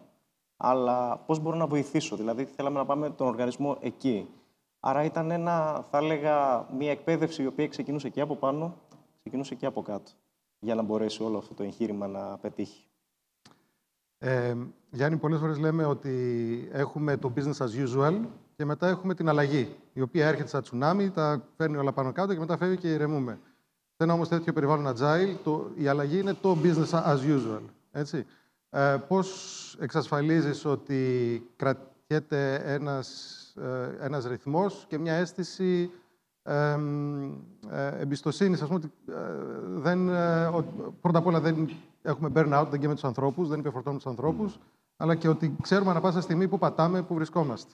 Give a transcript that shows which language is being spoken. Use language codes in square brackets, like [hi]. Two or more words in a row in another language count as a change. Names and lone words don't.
[el] Αλλά πώς μπορώ να βοηθήσω. Δηλαδή, θέλαμε να πάμε τον οργανισμό εκεί. Άρα ήταν θα έλεγα, μια εκπαίδευση η οποία ξεκινούσε εκεί από πάνω, ξεκινούσε και από κάτω για να μπορέσει όλο αυτό το εγχείρημα να πετύχει. Γιάννη, πολλές φορές λέμε ότι έχουμε το [en] business as usual [el] και μετά έχουμε την αλλαγή, η οποία έρχεται σαν τσουνάμι, τα φέρνει όλα πάνω κάτω και μετά φεύγει και ηρεμούμε. Σε ένα όμως τέτοιο περιβάλλον agile, η αλλαγή είναι το [en] business as usual. [el] Έτσι. Πώς εξασφαλίζεις ότι κρατιέται ένας ρυθμός και μια αίσθηση εμπιστοσύνης, ας πούμε, ότι πρώτα απ' όλα δεν έχουμε burn-out, δεν καίμε τους ανθρώπους, δεν υπερφορτώνουμε τους ανθρώπους, αλλά και ότι ξέρουμε ανά πάσα στιγμή που πατάμε, που βρισκόμαστε.